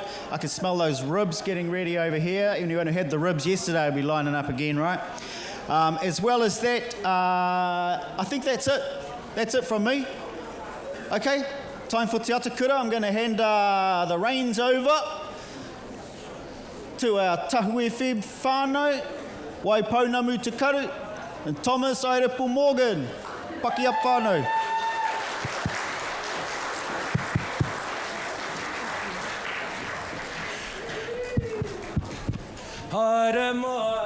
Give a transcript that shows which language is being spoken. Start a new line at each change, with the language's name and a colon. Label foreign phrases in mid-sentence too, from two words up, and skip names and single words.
English: I can smell those ribs getting ready over here. Anyone who had the ribs yesterday will be lining up again, right? As well as that, I think that's it. That's it from me. Okay, time for Te Atakura. I'm going to hand the reins over to our Tahu FM whānau, Waipounamu Te Karu, and Thomas Airepu Morgan. Paki up whānau.
Māori: Haere mai,